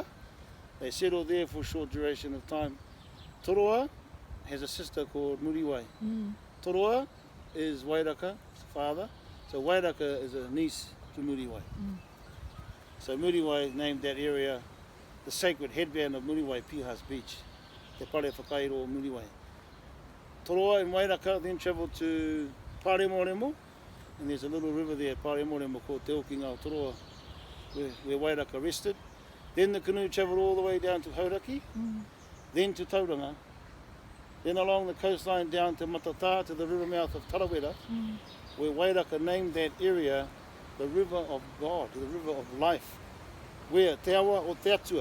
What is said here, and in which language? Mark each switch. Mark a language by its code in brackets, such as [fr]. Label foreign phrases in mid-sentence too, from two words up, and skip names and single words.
[en] They settled there for a short duration of time. Toroa has a sister called Muriwai. Toroa is Wairaka's father, so Wairaka is a niece to Muriwai. So Muriwai named that area the sacred headband of Muriwai, Piha's beach, Te Pare Whakairo Muriwai. Toroa and Wairaka then travelled to Pāremoremo, and there's a little river there at Pāremoremo called Te Okinga o Toroa, where Wairaka rested. Then the canoe travelled all the way down to Hauraki, then to Tauranga, then along the coastline down to Matata, to the river mouth of Tarawera, where Wairaka named that area the River of God, the River of Life, where Te Awa o Te Atua.